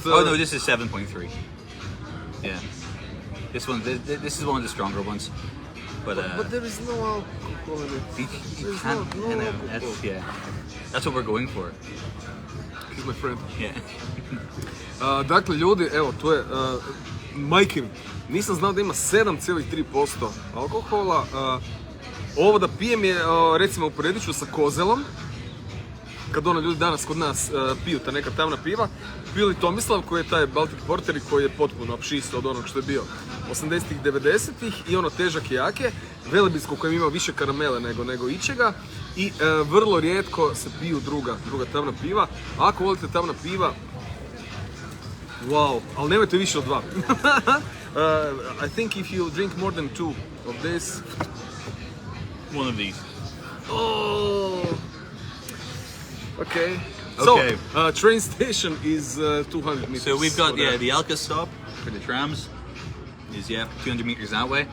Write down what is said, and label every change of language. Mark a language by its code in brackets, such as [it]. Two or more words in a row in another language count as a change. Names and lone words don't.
[en] Oh no, this is 7.3. Yeah. This is one of the stronger ones. But there is no alcohol in it. you There's can't. no you know, alcohol. that's what we're going for. He's my friend. Yeah. [hr] Dakle, ljudi, evo, to je majke mi. Nisam znao da ima 7,3% alkohola. Ovo da pijem je, recimo, uporedit ću sa kozelom. Kad ljudi danas kod nas piju ta neka tamna piva, pili Tomislav koji je taj Baltic Porter i koji je potpuno apšist od onog što je bio 80-ih, 90-ih i ono težak i jake, Velebitsko kojem ima više karamele nego ičega i vrlo rijetko se piju druga tamna piva. Ako volite tamna piva, Wow, ali nemojte više od 2. [en] I think if you drink more than 2 of this... One of these. Oh! Okay. Okay. So, train station is 200 meters. So we've got there. the Alka stop for the trams. Is 200 meters that way.